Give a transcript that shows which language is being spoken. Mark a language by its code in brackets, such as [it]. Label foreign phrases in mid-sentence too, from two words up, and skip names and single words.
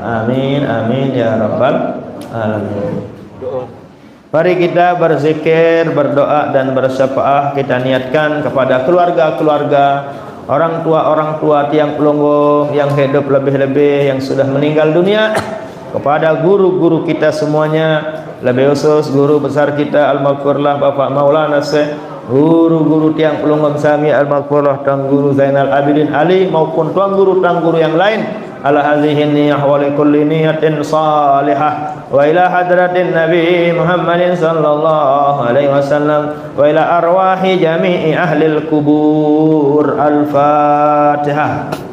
[ar] آمين، آمين يا رب العالمين. [id] Mari kita berzikir, berdoa dan bersyafaat. Kita niatkan kepada keluarga-keluarga, orang tua [sas] tiang pelungguh [id] yang hidup lebih-lebih, yang sudah meninggal dunia, kepada guru-guru kita semuanya, lebih khusus guru besar kita almarhumlah Bapak Maulana Syekh, guru-guru [sas] tiang pelunggum sami [id] al-maghfurah, Tuan Guru Zainal Abidin Ali, maupun tuan guru yang lain. [ar] على هذه النية ولكل نية صالحة وإلى حضرة النبي محمد صلى الله عليه وسلم وإلى أرواح جميع أهل القبور. Al-Fatihah.